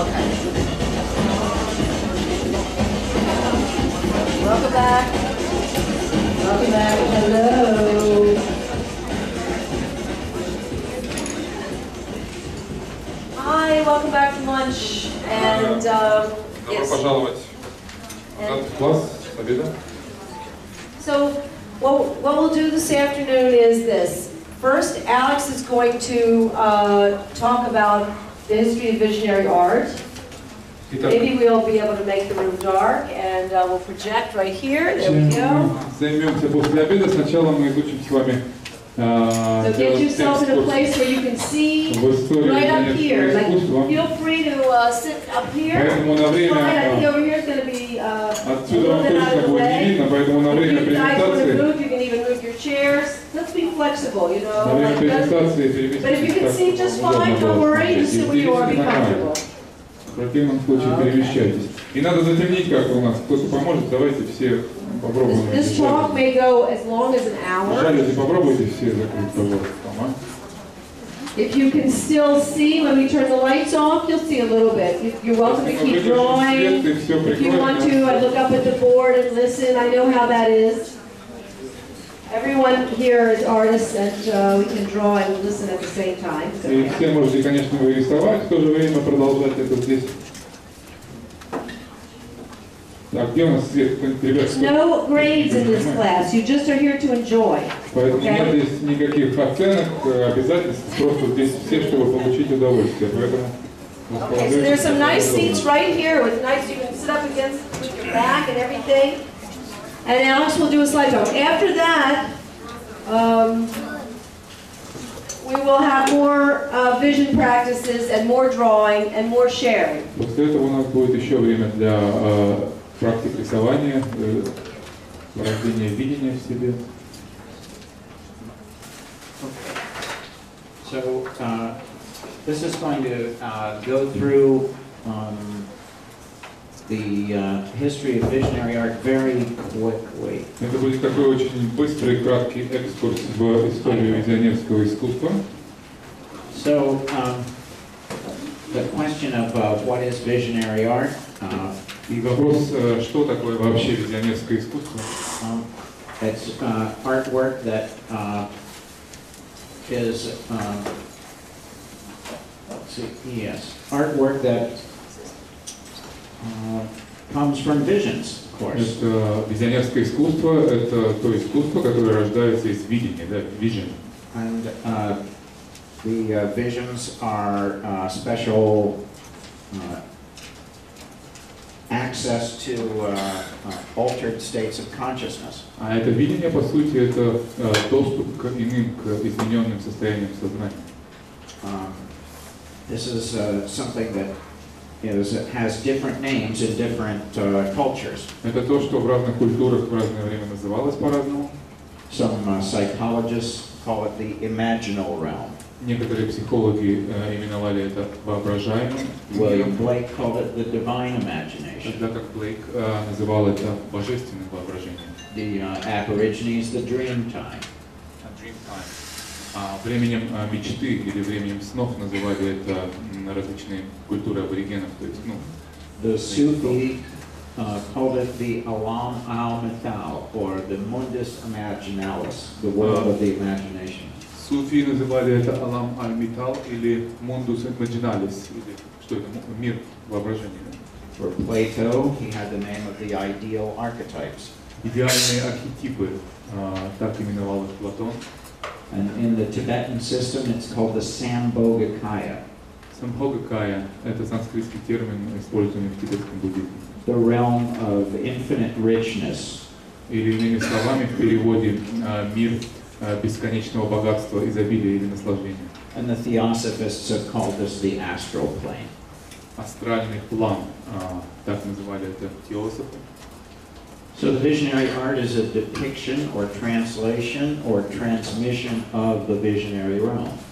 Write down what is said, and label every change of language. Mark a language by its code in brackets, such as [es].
[en] Okay. Welcome back. Welcome back. Hello. Hi, welcome back from lunch. And [ru] Добро пожаловать назад в класс с обеда. [en] So what we'll do this afternoon is this. First, Alex is going to talk about the history of visionary art. Maybe we'll be able to make the room dark, and we'll project right here. There we go. [ru] Займемся после обеда. Сначала мы изучим с вами [en] So get yourself in a place where you can see right up here. Like, feel free to sit up here. [ru] Поэтому на время [en] over here is going to be [ru] отсюда вам точно будет не видно, поэтому на время презентации [en] you can even move your chairs. Let's be flexible, you know. [ru] на время презентации переместитесь. [en] But if you can see just fine, don't worry. Just sit where you are, be comfortable. [ru] В противном случае перемещайтесь. И надо затемнить, как у нас. Кто-то поможет, давайте все попробуем. [en] This talk may go as long as an hour. [ru] Жалюзи попробуйте все закрыть, пожалуйста. [en] If you can still see, when we turn the lights off, you'll see a little bit. You're welcome to keep drawing. If you want to, I look up at the board and listen. I know how that is. Everyone here is artists, and we can draw and listen at the same time. So, [ru] И все можете, конечно, вы рисовать, в то же время продолжать это здесь. Так, где у нас свет? Ребят, [en] there's no grades in this class. You just are here to enjoy. [ru] Поэтому [en] Okay? [ru] нет здесь никаких оценок, обязательств, просто здесь все, чтобы получить удовольствие. Поэтому [en] Okay, so there's some nice seats right here with nice, you can sit up against with your back and everything. And Alex will do a slideshow. After that, we will have more vision practices and more drawing and more sharing. [ru] После этого у нас будет еще время для практик рисования, порождения видения в себе. [en] So this is going to go through the history of visionary art very quickly. [ru] Это будет такой очень быстрый, краткий экскурс в историю визионерского искусства. [en] So the question of what is visionary art? [ru] И вопрос, что такое вообще визионерское искусство? [en] It's artwork that is let's see, yes, artwork that comes from visions, of course. [ru] Это визионерское искусство, это то искусство, которое рождается из видения, да, vision. [en] And the visions are special access to altered states of consciousness. [ru] А это видение, по сути, это доступ к иным, к измененным состояниям сознания. [en] This is something that has different names in different cultures. [ru] Это то, что в разных культурах в разное время называлось по-разному. [en] Some psychologists call it the imaginal realm. [ru] Некоторые психологи именовали это воображаемым. [en] William Blake called it the divine imagination. [ru] Тогда как Блейк называл это божественным воображением. [en] The Aborigines the dream time. Dream time. [ru] Временем мечты или временем снов называли это различные культуры аборигенов. То есть, [en] The Sufi called it the Alam al-Mithal, or the Mundus Imaginalis, the world of the imagination. [ru] Суфи называли это Алам аль-Митал или Mundus Imaginalis, или что это, мир воображения. [en] For Plato, he had the name of the ideal archetypes. [ru] Идеальные архетипы, так именовал их Платон. [en] And in the Tibetan system, it's called the Sambhogakaya. [ru] Sambhogakaya – это санскритский термин, используемый в тибетском буддизме. [en] The realm of infinite richness. [ru] Или иными словами, в переводе мир бесконечного богатства, изобилия или наслаждения. [en] And the Theosophists have called this the astral plane. [ru] Астральный план, так называли это теософы. [en] So the visionary art is a depiction or translation or transmission of the visionary realm.